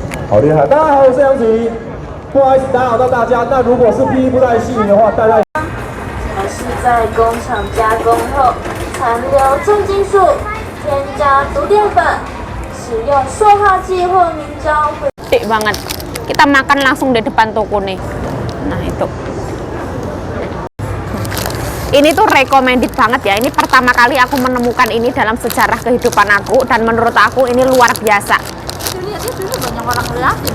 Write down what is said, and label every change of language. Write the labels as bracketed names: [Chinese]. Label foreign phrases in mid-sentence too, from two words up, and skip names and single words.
[Chinese] 好厉害！大家好，我是杨子怡，不好意思打扰到大家。那如果是皮衣不太细腻的话，大家还是在工厂加工后残留重金属，添加毒淀粉，使用塑化剂或凝胶会。 [Indonesian] Gede banget. Kita makan langsung di depan toko nih. Nah itu. Ini tuh recommended banget ya. Ini pertama kali aku menemukan ini dalam sejarah kehidupan aku dan menurut aku ini luar biasa. Lihatnya dulu banyak orang ngeliatin.